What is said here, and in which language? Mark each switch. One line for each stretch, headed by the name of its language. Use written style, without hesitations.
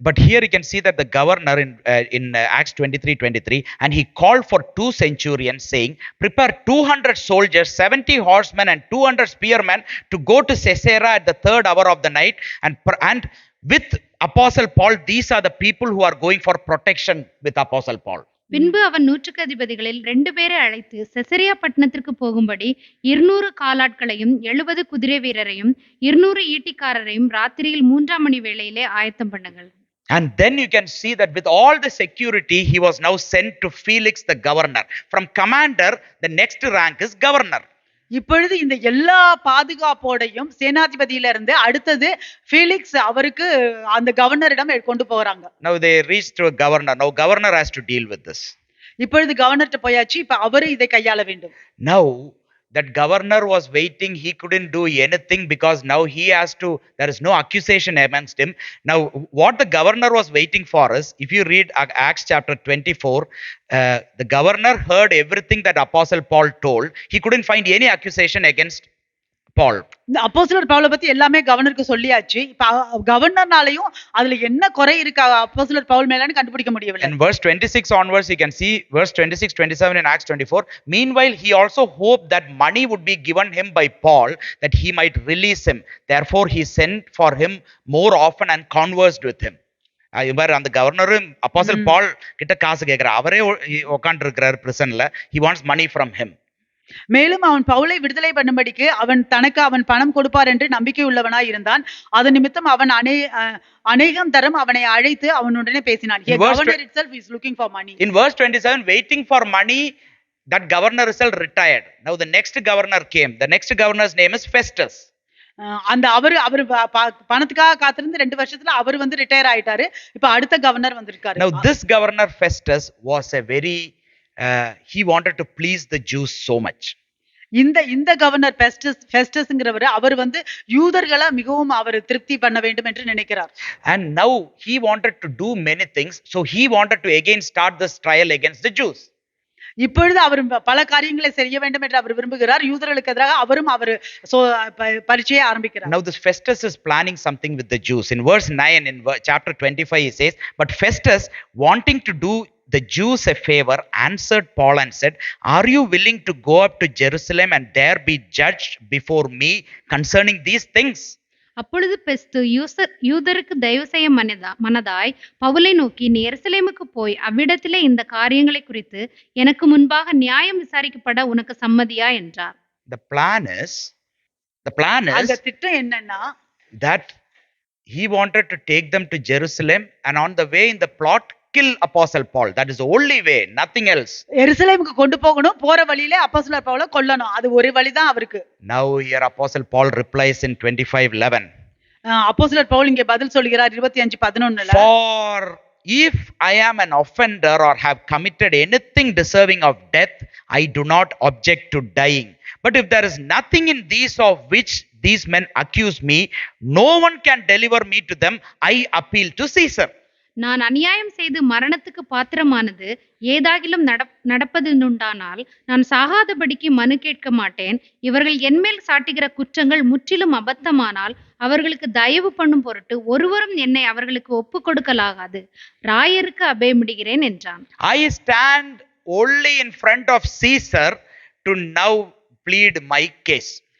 English: But here you can see that the governor in Acts 23:23, and he called for 2 centurions saying, prepare 200 soldiers, 70 horsemen and 200 spearmen to go to Caesarea at the 3rd hour of the night, and with Apostle Paul, these are the people who are going for protection with Apostle Paul.
Tamil: பின்பு அவன் 100 அதிபதிகளில் 2 பேரை அழைத்து செசரியா பட்டணத்திற்கு போகும்படி 200 காலாட்களையும் 70 குதிரை வீரரையும் 200 ஈட்டிக்காரரையும் ராத்திரியில் 3ஆம் மணி வேளையிலே ஆயத்தம் பண்ணுங்கள்.
English: And then you can see that with all the security, he was now sent to Felix the governor. From commander, the next rank is governor.
Tamil: இப்பொழுது இந்த எல்லா பாதுகாப்போடையும் சேனாதிபதியில இருந்து அடுத்தது ஃபீலிக்ஸ் அவருக்கு அந்த கவர்னரிடம் கொண்டு போறாங்க.
English: Now they reached to a governor. Now governor has to deal with this.
Tamil: இப்பொழுது கவர்னர்ட்ட போயாச்சு. இப்ப அவரு இதை கையாள வேண்டும்.
English: Now that governor was waiting, he couldn't do anything because now he has to, there is no accusation against him. Now what the governor was waiting for is, if you read Acts chapter 24, the governor heard everything that Apostle Paul told. He couldn't find any accusation against Paul.
Tamil: இந்த அப்போஸ்தலர் பவுலை பத்தி எல்லாமே கவர்னருக்கு சொல்லியாச்சு. இப்ப கவர்னர்னாலயும் அதுல என்ன குறை இருக்கு அப்போஸ்தலர் பவுல் மேலன்னு கண்டுபிடிக்க முடியவில்லை.
English: In verse 26 onwards you can see verse 26 27 in Acts 24. Meanwhile he also hoped that money would be given him by Paul that he might release him. Therefore he sent for him more often and conversed with him.
Tamil: இவர் அந்த கவர்னரும் அப்போஸ்தலர் பால் கிட்ட காசு கேட்கிறார். அவரே உட்கார்ந்து இருக்கிறார் பிரிசன்ல.
English: He wants money from him.
Tamil: மேலும் அவன் பவுலை விடுதலை பண்ணும்படிக்கு அவன் பணம் கொடுப்பார் என்று நம்பிக்கை உள்ளவனாய் இருந்தான். அது நிமித்தம் அவன் அநேகம் தரம் அவனை அழைத்து அவனுடனே பேசினான்.
English: Governor itself is looking for money. In verse 27, waiting for money, that governor itself retired. Now the next governor came. The next governor's name is Festus.
Tamil: அந்த அவர் பணத்துக்காக காத்திருந்து 2 வருஷத்துல அவர் வந்து ரிட்டையர் ஆயிட்டாரு. இப்ப அடுத்த கவர்னர் வந்திருக்காரு.
English: Now this governor Festus was a very he wanted to please the Jews so much.
Tamil: இந்த இந்த கவர்னர் பெஸ்டஸ்ங்கிறவர் அவர் வந்து யூதர்களை மிகவும் அவர் திருப்தி பண்ண வேண்டும் என்று நினைக்கிறார்.
English: And now he wanted to do many things, so he wanted to again start this trial against the Jews.
Tamil: இப்பொழுது அவர் பல காரியங்களை செய்ய வேண்டும் என்று அவர் விரும்புகிறார். யூதர்களுக்கு எதிராக அவரும் அவர் பரீட்சையை ஆரம்பிக்கிறார்.
English: Now this Festus is planning something with the Jews. In verse 9 in chapter 25 he says, but Festus, wanting to do the Jews a favor, answered Paul and said, are you willing to go up to Jerusalem and there be judged before me concerning these things?
Tamil: அப்பொழுது பெஸ்து யூதருக்கு தயவு செய்ய மனதாய் பவுலை நோக்கி, நீ எருசலேமுக்கு போய் அவ்விடத்திலே இந்த காரியங்களை குறித்து எனக்கு முன்பாக நியாயம் விசாரிக்கப்பட உனக்கு சம்மதியா என்றார்.
English: The plan is
Tamil: அந்த திட்டம் என்னன்னா,
English: that he wanted to take them to Jerusalem and on the way in the plot kill Apostle Paul. That is the only way, nothing else.
Tamil: எருசலேமுக்கு கொண்டு போகணும், போற வழியிலே அப்போஸ்தலர் பவுலை கொல்லணும். அது ஒரு வழிதான் அவருக்கு.
English: Now here Apostle Paul replies in 25:11.
Tamil: அப்போஸ்தலர் பவுல் இங்கே பதில் சொல்கிறார் 25:11.
English: For if I am an offender or have committed anything deserving of death, I do not object to dying. But if there is nothing in these of which these men accuse me, no one can deliver me to them. I appeal to Caesar.
Tamil: நான் அநியாயம் செய்து மரணத்துக்கு பாத்திரமானது ஏதாகிலும் நடப்பதுண்டானால் நான் சாகாதபடிக்கு மனு கேட்க மாட்டேன். இவர்கள் என்மேல் சாட்டுகிற குற்றங்கள் முற்றிலும் அபத்தமானால் அவர்களுக்கு தயவு பண்ணும் பொருட்டு ஒருவரும் என்னை அவர்களுக்கு ஒப்பு கொடுக்கலாகாது. ராயருக்கு அபயமிடுகிறேன் என்றான்.
English: I stand only in front of Caesar to now plead my case.